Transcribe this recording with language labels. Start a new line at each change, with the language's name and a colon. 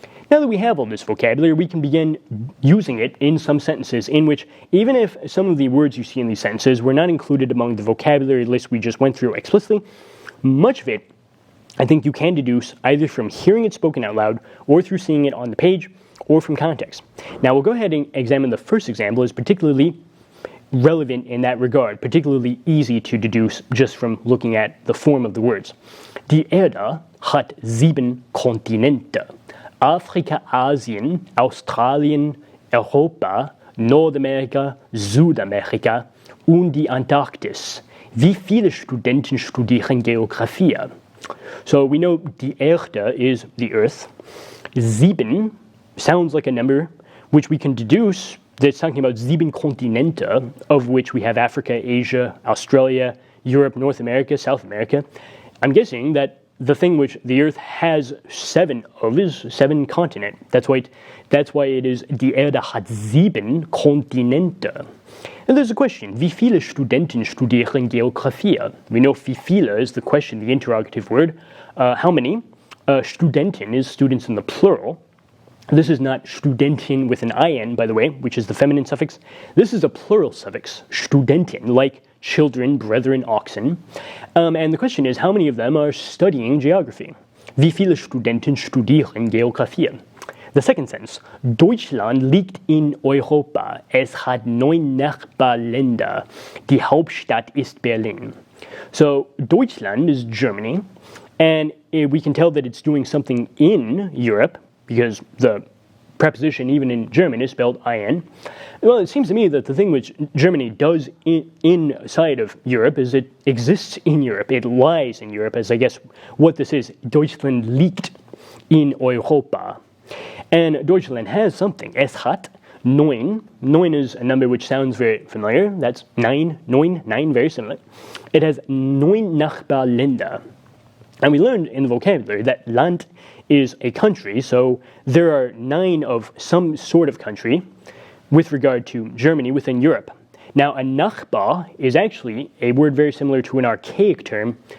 English: Now that we have all this vocabulary, we can begin using it in some sentences in which, even if some of the words you see in these sentences were not included among the vocabulary list we just went through explicitly, much of it I think you can deduce either from hearing it spoken out loud or through seeing it on the page or from context. Now we'll go ahead and examine the first example as particularly relevant in that regard, particularly easy to deduce just from looking at the form of the words.
German: Die Erde hat 7 Kontinente. Afrika, Asien, Australien, Europa, Nordamerika, Südamerika und die Antarktis. Wie viele Studenten studieren Geografie?
English: So we know die Erde is the Earth. 7 sounds like a number which we can deduce that's talking about 7 Kontinente, of which we have Africa, Asia, Australia, Europe, North America, South America. I'm guessing that the thing which the Earth has 7 of is 7 continent. That's why it is
German: die Erde hat 7 Kontinente.
English: And there's a question,
German: wie viele Studenten studieren Geografie?
English: We know wie viele is the question, the interrogative word. How many? Studenten is students in the plural. This is not Studentin with an IN, by the way, which is the feminine suffix. This is a plural suffix, Studenten, like children, brethren, oxen. And the question is, how many of them are studying geography?
German: Wie viele Studenten studieren Geografie?
English: The second sentence,
German: Deutschland liegt in Europa. Es hat 9 Nachbarländer. Die Hauptstadt ist Berlin.
English: So Deutschland is Germany, and we can tell that it's doing something in Europe, because the preposition, even in German, is spelled in. Well, it seems to me that the thing which Germany does inside of Europe is it exists in Europe. It lies in Europe, as I guess what this is.
German: Deutschland liegt in Europa.
English: And Deutschland has something.
German: Es hat 9.
English: 9 is a number which sounds very familiar. That's 9, 9, very similar. It has 9 Nachbarländer. And we learned in the vocabulary that Land is a country, so there are 9 of some sort of country with regard to Germany within Europe. Now, a Nachbar is actually a word very similar to an archaic term